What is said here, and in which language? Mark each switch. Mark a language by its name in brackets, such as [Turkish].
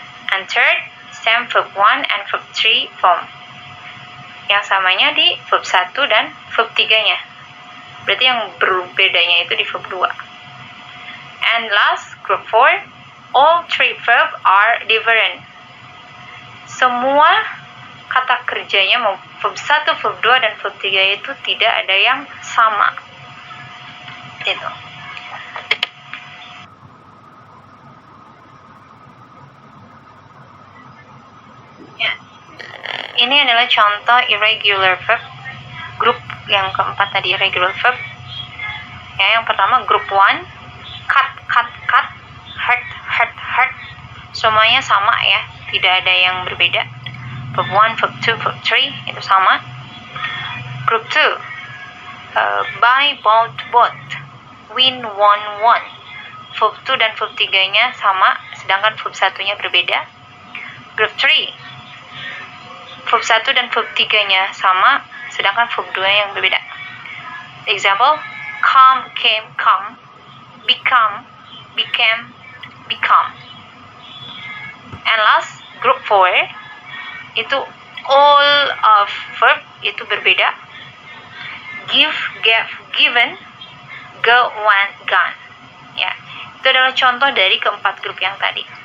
[English] And third, same verb 1 and verb 3 form. [Indonesian] Yang samanya di verb 1 dan verb 3-nya. Berarti yang berbedanya itu di verb 2. [English] And last, group 4, all 3 verb are different. [Indonesian] Semua kata kerjanya mau verb 1, verb 2, dan verb 3 itu tidak ada yang sama. Gitu. Ya. Ini adalah contoh irregular verb. Grup yang keempat tadi irregular verb. Ya, yang pertama grup 1, cut, hurt. Semuanya sama ya, tidak ada yang berbeda. Verb 1, verb 2, verb 3 itu sama. [English] Group 2, buy, bought, win, won. [Indonesian] Verb 2 dan verb 3-nya sama, sedangkan verb 1-nya berbeda. Group 3, verb 1 dan verb 3-nya sama, sedangkan verb 2 yang berbeda. [English] Example, come, came, come, become, became, become. And last, group 4, itu all of verb [Indonesian] itu berbeda. [English] Give, gave, given, go, went, gone. [Indonesian] Ya, itu adalah contoh dari keempat grup yang tadi.